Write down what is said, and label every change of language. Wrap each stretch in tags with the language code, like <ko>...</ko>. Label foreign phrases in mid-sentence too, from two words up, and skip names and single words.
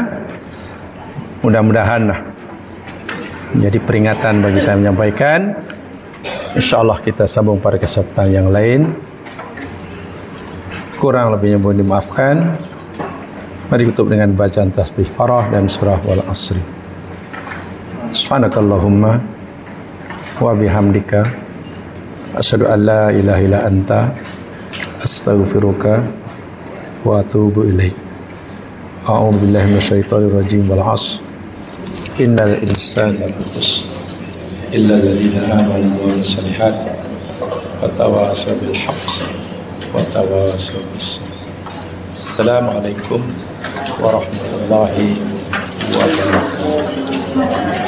<id>Mudah-mudahan lah jadi peringatan bagi saya menyampaikan. InsyaAllah kita sambung pada kesempatan yang lain. Kurang lebihnya mohon dimaafkan. Mari tutup dengan bacaan tasbih farah dan surah wal asri.</id> <ar>سبحانك اللهم وبحمدك أشهد أن لا إله إلا أنت أستغفرك وأتوب إليك. أعوذ بالله من الشيطان الرجيم. والعصر إن الإنسان لفي خسر إلا الذين آمنوا وعملوا الصالحات وتواصوا بالحق وتواصوا بالصبر. السلام عليكم ورحمة الله وبركاته.</ar>